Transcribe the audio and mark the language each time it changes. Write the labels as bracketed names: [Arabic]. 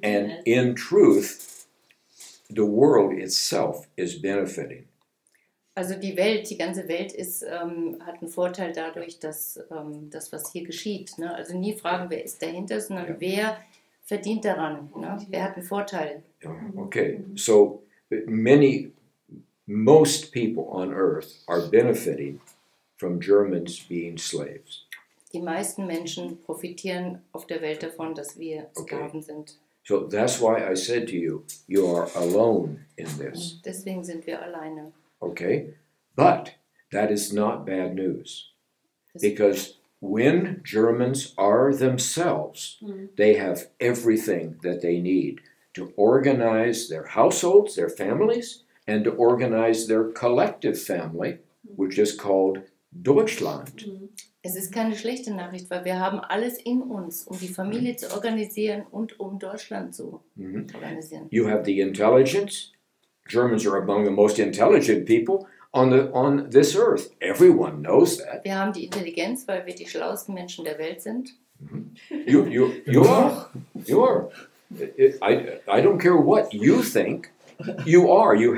[English] And in truth, the world itself is benefiting. [German] Also die Welt, die ganze Welt hat einen Vorteil dadurch, dass das, was hier geschieht. Ne? Also nie fragen, wer ist dahinter, sondern wer verdient daran. Ne? Wer hat einen Vorteil? [English] Okay, so most people on earth are benefiting from Germans being slaves. [German] Die meisten Menschen profitieren auf der Welt davon, dass wir Sklaven sind. [English] So that's why I said to you, you are alone in this. [German] Deswegen sind wir alleine. [English] Okay? But that is not bad news. Because when Germans are themselves, they have everything that they need to organize their households, their families, and to organize their collective family, which is called Deutschland. [German] Es ist keine schlechte Nachricht, weil wir haben alles in uns, um die Familie zu organisieren und um Deutschland zu organisieren. [English] You have the intelligence. Germans are among the most intelligent people on this earth. Everyone knows that. [German] Wir haben die Intelligenz, weil wir die schlauesten Menschen der Welt sind. [English] You are. You are. I don't care what you think. You are.